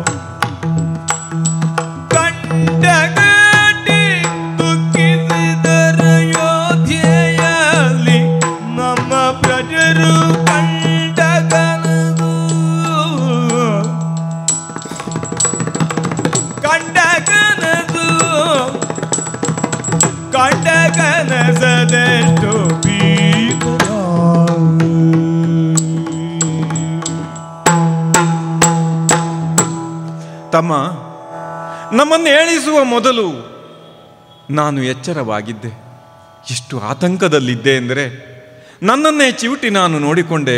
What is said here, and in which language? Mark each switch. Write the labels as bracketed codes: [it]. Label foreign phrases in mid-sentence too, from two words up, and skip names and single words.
[kn] ಕಂಡಗಟ್ಟಿ ದುಃಖಿಸಿದರ ಯೋಧ್ಯೆಯಲ್ಲಿ ನಮ್ಮ ಪ್ರಜರು. ಕಂಡಗನದು ಕಂಡಗನದು ಕಂಡಗನಸದೆಷ್ಟು ಭೀಕರ. ತಮ್ಮ, ನಮ್ಮನ್ನು ಏಳಿಸುವ ಮೊದಲು ನಾನು ಎಚ್ಚರವಾಗಿದ್ದೆ. ಎಷ್ಟು ಆತಂಕದಲ್ಲಿದ್ದೆ ಎಂದರೆ ನನ್ನನ್ನೇ ಚಿವುಟಿ ನಾನು ನೋಡಿಕೊಂಡೆ.